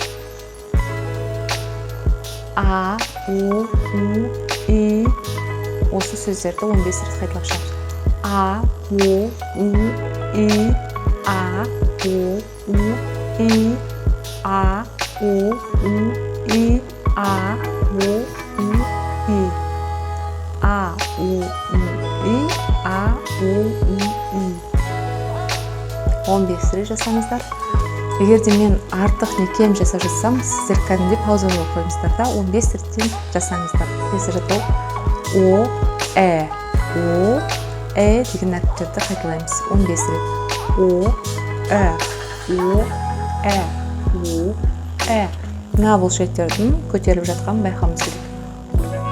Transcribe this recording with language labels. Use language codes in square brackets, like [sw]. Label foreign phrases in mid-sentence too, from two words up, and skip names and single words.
[kk] А, У, И. Осы сөздерді 15 рет қайталап шығамыз. А, У, И. А, У, И. А, У, И. А, У, И. А, У, И. А, У, И. 15 рет жасаңыздар. Егерде мен артық не кем жасап жасам, сіздер кәдімгідей пауза қойыңыздар да 15 реттен жасаңыздар. Келесі жаттығу О, деген әріптерді қайталаймыз 15 рет. О, мына бұлшеттердің көтеріліп жатқанын байқауымыз керек.